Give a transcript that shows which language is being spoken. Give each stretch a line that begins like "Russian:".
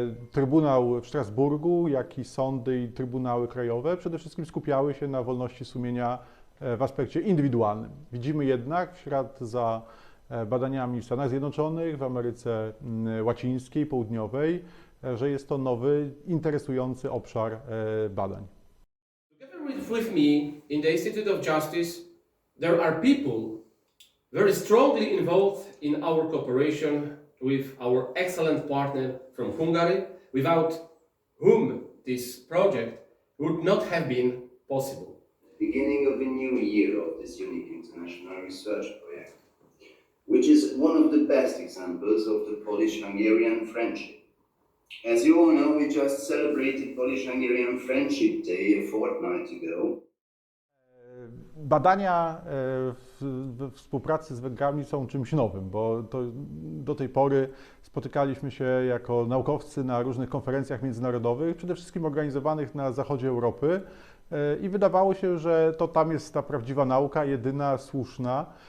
Polish: Trybunał w Strasburgu, jak i sądy i trybunały krajowe przede wszystkim skupiały się na wolności sumienia w aspekcie indywidualnym. Widzimy jednak w ślad za badaniami w Stanach Zjednoczonych, w Ameryce Łacińskiej, Południowej, że jest to nowy, interesujący obszar badań.
English: With me in the Institute of Justice, there are people very strongly involved in our cooperation with our excellent partner from Hungary, without whom this project would not have been possible. Beginning of a new era of this unique international research project, which is one of the best examples of the Polish-Hungarian friendship. As you all know, we just celebrated Polish-Hungarian Friendship Day a fortnight ago.
Polish: Badania we współpracy z Węgrami są czymś nowym, bo do tej pory spotykaliśmy się jako naukowcy na różnych konferencjach międzynarodowych, przede wszystkim organizowanych na zachodzie Europy i wydawało się, że to tam jest ta prawdziwa nauka, jedyna, słuszna.